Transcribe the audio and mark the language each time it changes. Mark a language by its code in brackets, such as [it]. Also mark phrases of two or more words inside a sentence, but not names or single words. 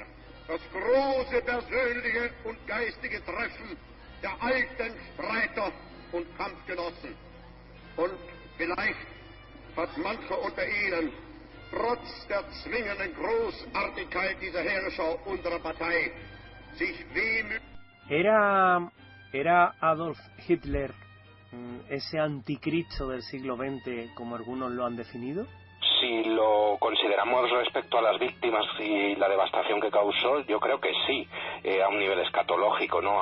[de] Das große persönliche und geistige Treffen der alten Streiter und Kampfgenossen. Und vielleicht hat mancher unter ihnen trotz der zwingenden Großartigkeit dieser Herrscher unserer Partei sich wehmütig... [es] ¿Era Adolf Hitler ese anticristo del siglo XX, como algunos lo han definido? Si lo consideramos respecto a las víctimas y la devastación que causó, yo creo que sí, a un nivel escatológico, ¿no?